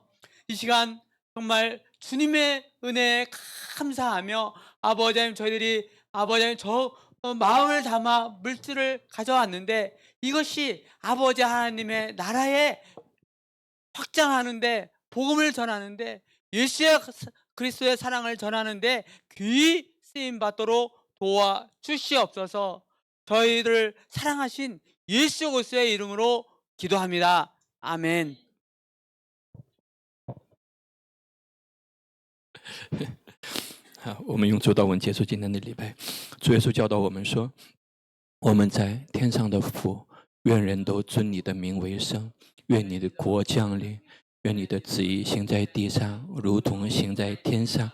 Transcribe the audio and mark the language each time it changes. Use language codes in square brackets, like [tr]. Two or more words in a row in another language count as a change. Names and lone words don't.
[ko] 이 시간 정말 주님의 은혜에 감사하며 아버지 하나님 저희들이 아버지 하나님 마음을 담아 물질을 가져왔는데 이것이 아버지 하나님의 나라에 확장하는데 복음을 전하는데 예수 그리스도의 사랑을 전하는데 귀히 쓰임 받도록 도와주시옵소서. 저희를 사랑하신 예수 그리스도의 이름으로 기도합니다. 아멘. [zh] 我们用主祷文结束今天的礼拜。主耶稣教导我们说：“我们在天上的父，愿人都尊你的名为圣，愿你的国降临，愿你的旨意行在地上，如同行在天上。